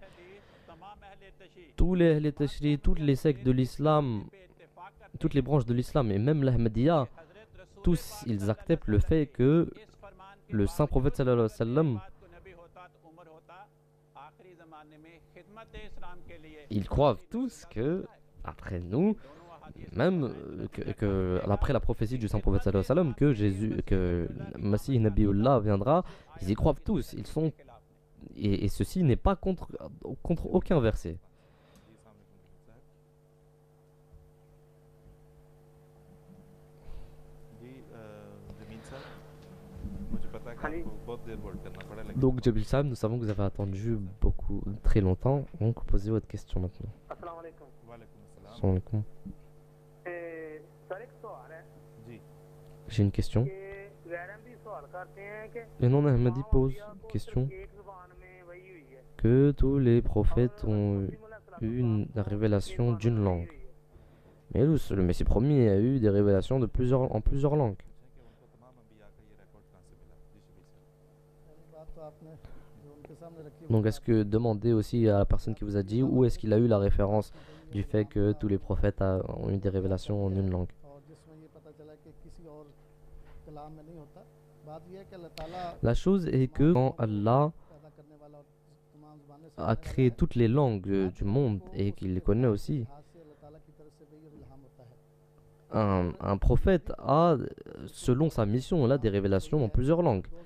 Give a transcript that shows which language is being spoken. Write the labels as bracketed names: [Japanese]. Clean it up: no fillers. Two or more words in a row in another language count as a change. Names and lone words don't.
[French] Tous les tashri, toutes les sectes de l'islam, toutes les branches de l'islam et même l'Ahmadiyya, tous ils acceptent le fait que le saint prophète [Arabic] صلى الله عليه وسلم [French] Ils croient tous que, après nous, même après la prophétie du saint prophète [Arabic] صلى الله عليه وسلم, [French] que Jésus, que [Arabic] مسيح نبي الله [French] viendra, ils y croient tous. Ils sont, et ceci n'est pas contre aucun verset. [Urdu] جی جمین صاحب مجھے پتا ہے کہ ہاں جی. آپ کو بہت دیر ہولڈ کرنا پڑا لیکن [French] Donc, Jabil Sam, nous savons que vous avez attendu très longtemps. Donc, posez votre question maintenant. [Arabic] السلام عليكم. وعليكم السلام السلام عليكم. [Urdu] سر ایک سوال ہے जी [French] J'ai une question. [Urdu] کہ غیر احمدی سوال کرتے ہیں کہ [French] Le non-Ahmadi pose une question [Urdu] ایک زبان میں وہی ہوئی ہے [French] que tous les prophètes ont eu une révélation d'une langue. Mais le Messie promis a eu des révélations en plusieurs langues. [Urdu] کہ ان کو تمام انبیا کا یہ ریکارڈ کہاں سے ملا جی شبیر صاحب [French] Donc est-ce que demandez aussi à la personne qui vous a dit où est-ce qu'il a eu la référence du fait que tous les prophètes ont eu des révélations en une langue. La chose est que quand Allah a créé toutes les langues du monde et qu'il les connaît aussi, un prophète a, selon sa mission, là, des révélations en plusieurs langues.